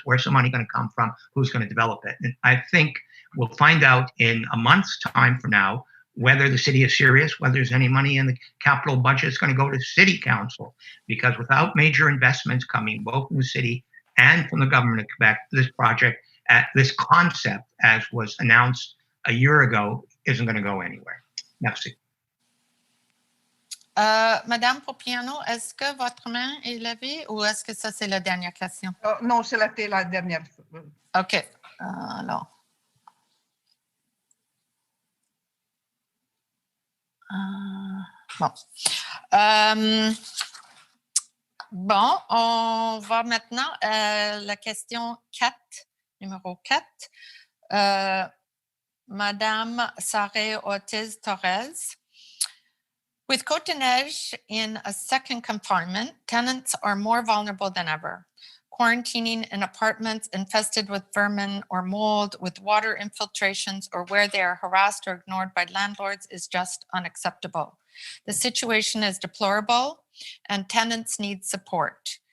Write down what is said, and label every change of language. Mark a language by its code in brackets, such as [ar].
[en] Where's the money going to come from? Who's going to develop it? And I think we'll find out in a month's time from now whether the city is serious, whether there's any money in the capital budget is going to go to city council, because without major investments coming both from the city and from the government of Quebec, this project, this concept, as was announced a year ago, isn't going to go anywhere. [fr] Merci. Madame Popiano, est-ce que votre main est levée ou est-ce que ça, c'est la dernière question? Non, c'est la dernière. OK. Alors. Bon. Bon, on va maintenant à la question 4, numéro 4. Madame Sarah Ortiz-Torres. [en] With Côte-des-Neiges in a second confinement, tenants are more vulnerable than ever. Quarantining in apartments infested with vermin or mold, with water infiltrations, or where they are harassed or ignored by landlords is just unacceptable. The situation is deplorable and tenants need support.